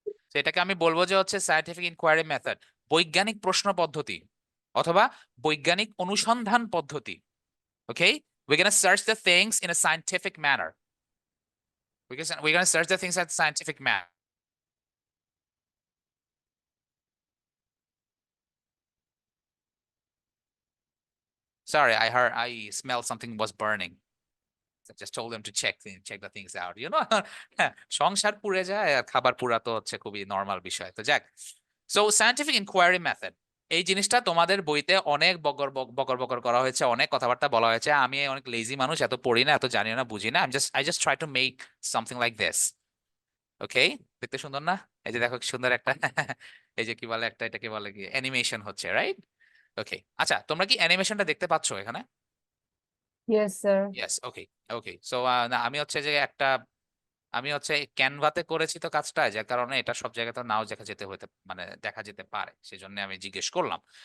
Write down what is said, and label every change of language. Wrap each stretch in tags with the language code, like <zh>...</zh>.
<bn>তো এটাকে আমি বলবো যে হচ্ছে সায়েন্টিফিক ইনকোয়ারি মেথড, বৈজ্ঞানিক প্রশ্ন পদ্ধতি অথবা বৈজ্ঞানিক অনুসন্ধান পদ্ধতি।</bn> <en>Okay, we're gonna search the things in a scientific manner. We're gonna search the things at scientific manner. Sorry, I smelled something was burning. I just told them to check the things out. You know,</en> <bn>সংসার পুড়ে যায় আর খাবার পুরা তো হচ্ছে খুবই normal বিষয়। তো যাক, সো সায়েন্টিফিক ইনকোয়ারি মেথড, এই জিনিসটা তোমাদের বইতে অনেক বকর বকর করা হয়েছে, অনেক কথাবার্তা বলা হয়েছে। আমি অনেক লেজি মানুষ, এত পড়ি না, এত জানি না, বুঝি না।</bn> <en>I just try to make something like this.</en> <bn>ওকে, দেখতে সুন্দর না? এই যে দেখো কি সুন্দর একটা এই যে কি বলে একটা, এটাকে বলে কি অ্যানিমেশন হচ্ছে, রাইট? ওকে, আচ্ছা, তোমরা কি অ্যানিমেশনটা দেখতে পাচ্ছো এখানে?</bn> <en>Yes, sir. Yes, okay okay.</en> <bn>সো না, আমি হচ্ছে ক্যানভাতে করেছি তো কাজটা, যার কারণে এটা সব জায়গাতে নাও দেখা যেতে হতে, মানে দেখা যেতে পারে, সেজন্য আমি জিজ্ঞেস করলাম।</bn>